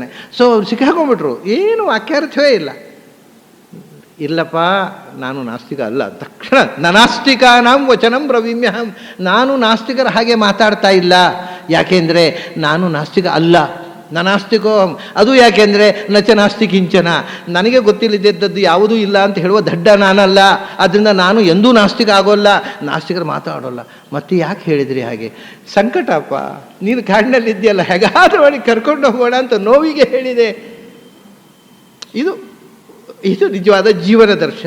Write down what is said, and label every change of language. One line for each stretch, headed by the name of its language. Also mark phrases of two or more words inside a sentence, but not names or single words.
Kannada: ಸೊ ಅವ್ರು ಸಿಕ್ಕಾಕೊಂಡ್ಬಿಟ್ರು, ಏನು ವಾಕ್ಯಾರ್ಥವೇ ಇಲ್ಲ. ಇಲ್ಲಪ್ಪ, ನಾನು ನಾಸ್ತಿಕ ಅಲ್ಲ. ತಕ್ಷಣ
Sanskrit: ನನಾಸ್ತಿಕಾನಾಂ ವಚನಂ ಬ್ರವೀಮ್ಯಹಂ,
Kannada: ನಾನು ನಾಸ್ತಿಕರ ಹಾಗೆ ಮಾತಾಡ್ತಾ ಇಲ್ಲ. ಯಾಕೆಂದರೆ ನಾನು ನಾಸ್ತಿಕ ಅಲ್ಲ, ನನಾಸ್ತಿಕೋ. ಅದು ಯಾಕೆಂದರೆ
Sanskrit: ನಚ ನಾಸ್ತಿ ಕಿಂಚನ,
Kannada: ನನಗೆ ಗೊತ್ತಿಲ್ಲದಿದ್ದದ್ದು ಯಾವುದೂ ಇಲ್ಲ ಅಂತ ಹೇಳುವ ದಡ್ಡ ನಾನಲ್ಲ. ಆದ್ದರಿಂದ ನಾನು ಎಂದೂ ನಾಸ್ತಿಕ ಆಗೋಲ್ಲ, ನಾಸ್ತಿಕರು ಮಾತಾಡೋಲ್ಲ. ಮತ್ತೆ ಯಾಕೆ ಹೇಳಿದ್ರಿ ಹಾಗೆ? ಸಂಕಟಪ್ಪ, ನೀನು ಕಾಡಿನಲ್ಲಿ ಇದೆಯಲ್ಲ, ಹೇಗಾದರೂ ಮಾಡಿ ಕರ್ಕೊಂಡು ಹೋಗೋಣ ಅಂತ ನೋವಿಗೆ ಹೇಳಿದೆ. ಇದು ಇದು ನಿಜವಾದ ಜೀವನ ದರ್ಶನ.